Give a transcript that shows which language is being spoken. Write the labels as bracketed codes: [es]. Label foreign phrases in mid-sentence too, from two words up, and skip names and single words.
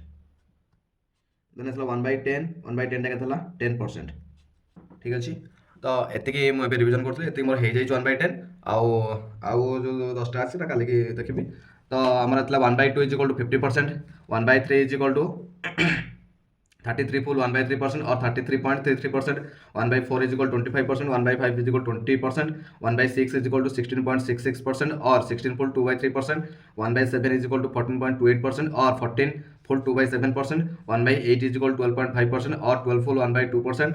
[or] ଦେନ୍ ଆସିଲା 1/10ଟା କେତେ ହେଲା 10%. ଠିକ୍ ଅଛି. ତ ଏତିକି ମୁଁ ଏବେ ରିଭିଜନ୍ କରୁଥିଲି. ଏତିକି ମୋର ହେଇଯାଇଛି 1/10. ଆଉ ଯେଉଁ 10ଟା ଅଛି ସେଟା କାଲିକି ଦେଖିବି. ତ ଆମର ଥିଲା 1/2 [en] is equal to [or] 50%. 1/3 [en] is equal to [or] 33 ଫୁଲ୍ 1/3% और 33.33%. [en] 1/4 is equal 25%. 1/5 is equal 20%. 1/6 is equal to 16.66% और 16 full 2/3%. 1/7 is equal to 14.28% और 14 full 2/7%. 1/8 is equal 12.5% और 12 full 1/2%.